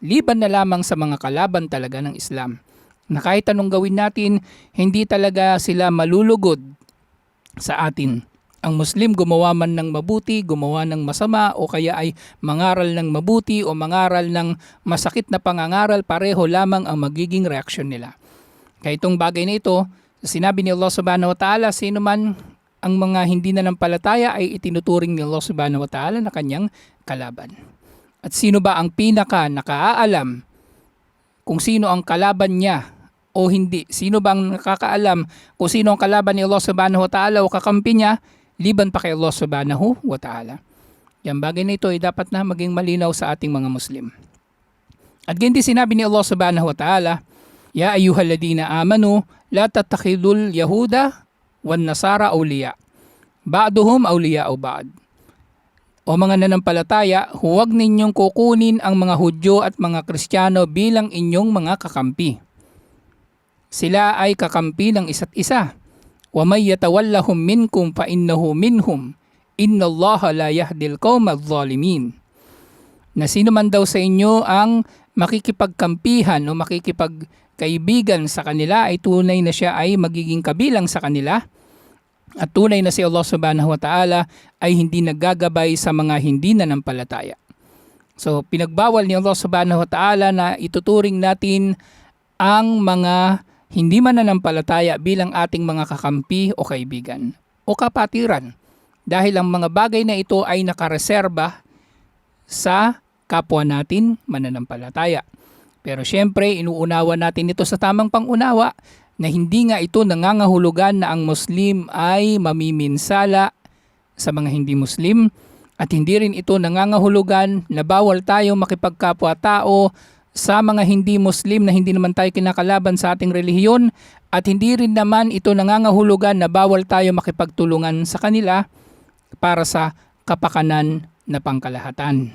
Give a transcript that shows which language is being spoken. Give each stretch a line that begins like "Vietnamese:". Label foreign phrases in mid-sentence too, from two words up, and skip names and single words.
Filipino: Liban na lamang sa mga kalaban talaga ng Islam, na kahit anong gawin natin, hindi talaga sila malulugod sa atin. Ang Muslim gumawa man ng mabuti, gumawa ng masama, o kaya ay mangaral ng mabuti o mangaral ng masakit na pangangaral, pareho lamang ang magiging reaksyon nila. Kaya itong bagay na ito, sinabi ni Allah
Arabic: سبحانه وتعالى,
Filipino: sino man ang mga hindi nanampalataya ay itinuturing ni Allah
Arabic: سبحانه وتعالى
Filipino: na kanyang kalaban. At sino ba ang pinaka nakaalam kung sino ang kalaban niya o hindi? Sino bang nakakaalam kung sino ang kalaban ni Allah
Arabic: سبحانه وتعالى
Filipino: o kakampi niya, liban pa kay Allah
Arabic: سبحانه وتعالى?
Filipino: Yan bagay na ito ay dapat na maging malinaw sa ating mga Muslim. At ganyan sinabi ni Allah
Arabic: سبحانه وتعالى, يا أيها الذين آمنوا لا تتخذوا اليهود والنصارى أولياء بعضهم أولياء بعض.
Filipino: O mga nanampalataya, huwag ninyong kukunin ang mga Hudyo at mga Kristiyano bilang inyong mga kakampi. Sila ay kakampi ng isa't isa.
Arabic: ومن يتولهم منكم فإنه منهم. إن الله لا يهدي القوم الظالمين.
Filipino: Na sino man daw sa inyo ang makikipagkampihan o makikipagkaibigan sa kanila, ay tunay na siya ay magiging kabilang sa kanila. At tunay na si Allah
Arabic: سبحانه وتعالى
Filipino: ay hindi naggagabay sa mga hindi nanampalataya. So pinagbawal ni Allah
Arabic: سبحانه وتعالى
Filipino: na ituturing natin ang mga hindi mananampalataya bilang ating mga kakampi o kaibigan o kapatiran, dahil ang mga bagay na ito ay nakareserba sa kapwa natin mananampalataya. Pero syempre, inuunawa natin ito sa tamang pangunawa na hindi nga ito nangangahulugan na ang Muslim ay mamiminsala sa mga hindi Muslim, at hindi rin ito nangangahulugan na bawal tayo makipagkapwa-tao sa mga hindi Muslim na hindi naman tayo kinakalaban sa ating relihiyon, at hindi rin naman ito nangangahulugan na bawal tayo makipagtulungan sa kanila para sa kapakanan na pangkalahatan.